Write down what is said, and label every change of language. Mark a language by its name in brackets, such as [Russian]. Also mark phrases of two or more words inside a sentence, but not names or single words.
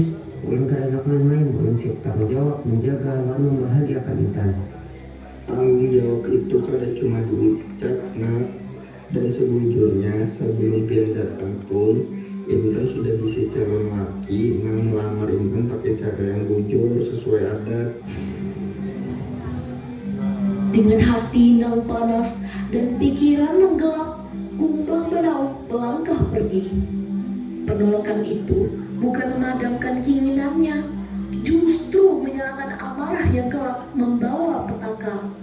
[Banjar] Ulun kada nak main-main, ulun siap tanggung jawab menjaga lalu membahagiakan Intan. Tanggung jawab itu kada cuma diucap, nak. Dan sebujurnya sebelum pian datang pun Intan sudah bisa calon laki nang melamar Intan pakai cara yang bujur sesuai adat. [Indonesian] Dengan hati yang panas dan pikiran yang gelap, Kumbang Banau melangkah pergi. Penolakan itu bukan memadamkan keinginannya, justru menyalakan amarah yang kelak membawa petaka.